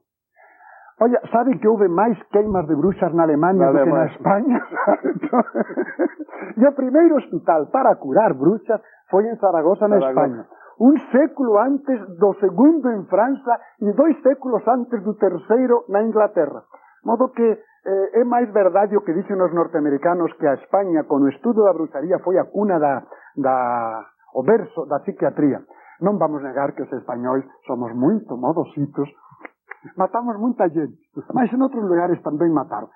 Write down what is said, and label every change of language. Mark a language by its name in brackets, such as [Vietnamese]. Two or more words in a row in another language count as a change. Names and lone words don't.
[Portuguese] Olha, sabe que houve mais queimas de bruxas na Alemanha do que na Espanha? E o primeiro hospital para curar bruxas foi em Zaragoza, na Espanha. Um século antes do segundo em França e 2 séculos antes do terceiro na Inglaterra. [Galician] Modo que é máis verdade o que dicen os norteamericanos que a España, con o estudo da bruxaría, foi a cuna o berzo da psiquiatría. Non vamos negar que os españois somos moito modositos, matamos moita gente, mas en outros lugares tamén mataron.